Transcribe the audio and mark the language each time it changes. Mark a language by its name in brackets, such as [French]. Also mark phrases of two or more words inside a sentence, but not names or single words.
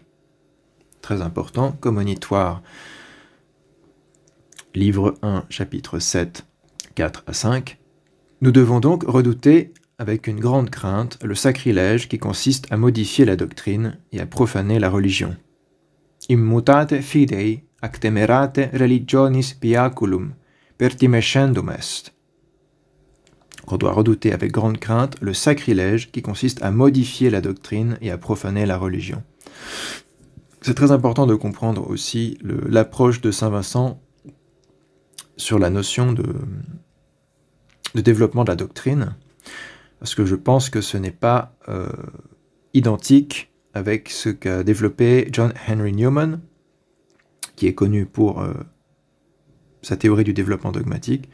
[French] Très important, commonitoire. Livre 1, chapitre 7, 4 à 5. Nous devons donc redouter avec une grande crainte le sacrilège qui consiste à modifier la doctrine et à profaner la religion. [Latin] Immutate fidei ac temerate religionis piaculum pertimescendum est. [French] On doit redouter avec grande crainte le sacrilège qui consiste à modifier la doctrine et à profaner la religion. C'est très important de comprendre aussi l'approche de Saint Vincent sur la notion de développement de la doctrine, parce que je pense que ce n'est pas identique avec ce qu'a développé John Henry Newman, qui est connu pour sa théorie du développement dogmatique.